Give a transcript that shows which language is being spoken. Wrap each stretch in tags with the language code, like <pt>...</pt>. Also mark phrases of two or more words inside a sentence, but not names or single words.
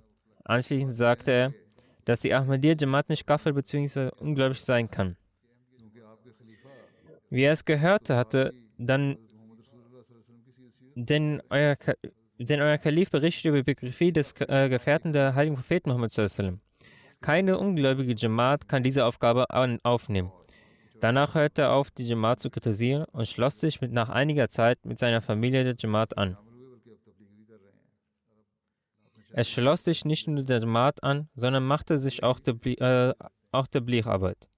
<de>Anschließend sagte er, dass die Ahmadiyya Jamaat nicht Kafir bzw. ungläubig sein kann. Wie er es gehört hatte, denn euer Kalif berichtet über die Biografie des Gefährten der heiligen Propheten Muhammad</de> <ar>صلى الله عليه وسلم.</ar> <de>Keine ungläubige Jamaat kann diese Aufgabe aufnehmen. Danach hörte er auf, die Jamaat zu kritisieren und schloss sich nach einiger Zeit mit seiner Familie der Jamaat an. Er schloss sich nicht nur der Jamaat an, sondern machte sich auch Tabligh-Arbeit.</de>